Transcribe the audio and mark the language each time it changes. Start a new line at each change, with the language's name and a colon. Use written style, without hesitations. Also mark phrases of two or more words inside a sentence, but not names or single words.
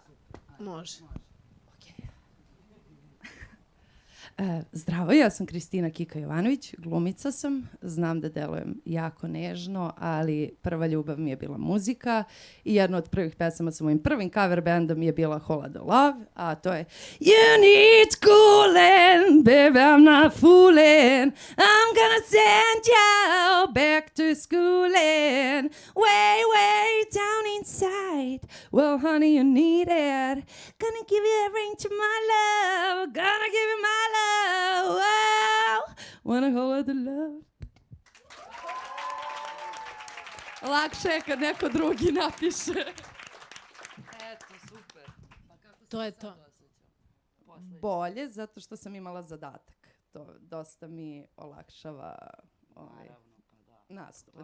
Serbian: Može. Zdravo, ja sam Kristina Kika Jovanović, glumica sam, znam da delujem jako nežno, ali prva ljubav mi je bila muzika i jedna od prvih pesama sa mojim prvim cover bandom je bila Hola the Love, a to je
English: You need schooling, baby, I'm not fooling, I'm gonna send you back to schooling, way, way down inside, well, honey, you need it, gonna give you every inch of my love, gonna give you my love. Wow, wanna hold the love.
Serbian: Lakše je kad neko drugi napiše. Eto, super. Pa kako to je to. Bolje, zato što sam imala zadatak. To dosta mi olakšava nastup.